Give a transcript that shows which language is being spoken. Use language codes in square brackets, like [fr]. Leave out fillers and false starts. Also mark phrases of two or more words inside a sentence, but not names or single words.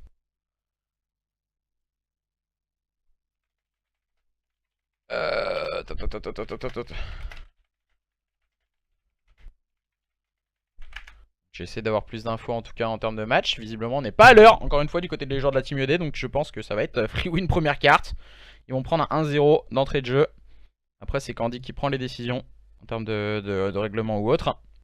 [fr] Euh... tot, tot, tot, tot, tot, tot, tot. J'essaie d'avoir plus d'infos en tout cas en termes de match. Visiblement, on n'est pas à l'heure, encore une fois, du côté des joueurs de la Team IOD. Donc je pense que ça va être [en] free win [fr] première carte. Ils vont prendre un 1-0 d'entrée de jeu. Après, c'est Candy qui prend les décisions en termes de règlement ou autre.